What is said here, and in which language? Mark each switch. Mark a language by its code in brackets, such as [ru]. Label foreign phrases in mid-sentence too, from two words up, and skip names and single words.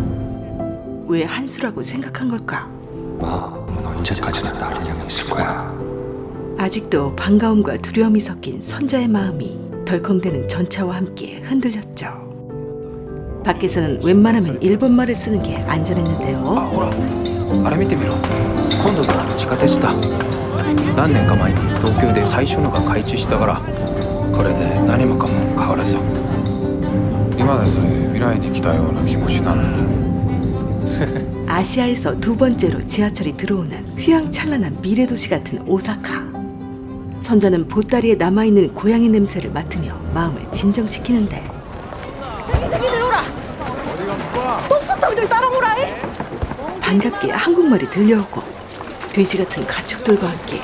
[ko] 왜 한수라고 생각한 걸까? 마음은 언제까지나 나를 향해 있을 거야. 아직도 반가움과 두려움이 섞인 선자의 마음이 덜컹대는 전차와 함께 흔들렸죠. 밖에서는 웬만하면 일본말을 쓰는 게 안전했는데요. [ja] ほらあれ見てみろ。今度できる地下鉄だ。何年か前に東京で最初のが開通したから、これで何もかも変わらず。今でさえ未来に来たような気もしなのに。 [ko] 아시아에서 두 번째로 지하철이 들어오는 휘황찬란한 미래도시 같은 오사카. 선자는 보따리에 남아있는 고양이 냄새를 맡으며 마음을 진정시키는데 반갑게 한국말이 들려오고 돼지 같은 가축들과 함께